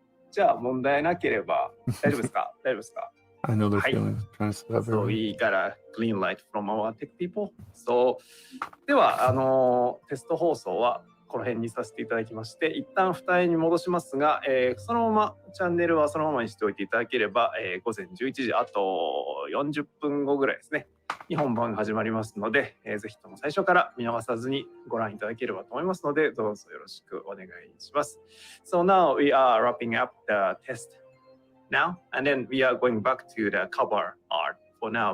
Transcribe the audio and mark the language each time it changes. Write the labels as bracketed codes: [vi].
[ja] じゃあ問題なければ大丈夫ですか？大丈夫ですか？ [en] I know they're trying to set up So we got a green light from our tech people. [ja] So ではテスト放送はこの辺にさせていただきまして、一旦二重に戻しますが、そのままチャンネルはそのままにしておいていただければ、午前11時あと40分後ぐらいですね。に本番が始まりますので、ぜひとも最初から見逃さずにご覧いただければと思いますので、どうぞよろしくお願いします。 [en] So now we are wrapping up the test now, and then we are going back to the cover art for now.